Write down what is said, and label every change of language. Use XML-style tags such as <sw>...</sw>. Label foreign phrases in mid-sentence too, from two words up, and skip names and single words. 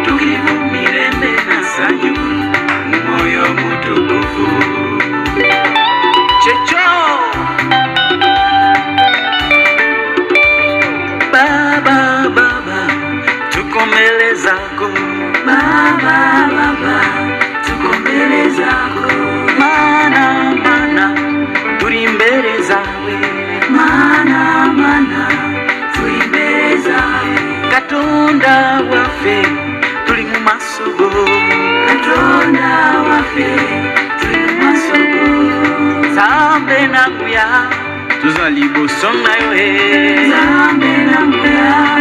<sw>utulivu milele na sanyu moyo mutukufu. Checho Baba, Baba, tuko mbele zako. Baba, Baba, tuko mbele zako.</sw> <rw>Mana, turi mbele zawe. Mana, turi mbele zawe.</rw> <lg>Katonda wafe, turi mu masogo. Katonda wafe, turi mu masogo.</lg> <ln>Zambe na nguya, tuzali boso na yo he. Zambe na nguya,</ln>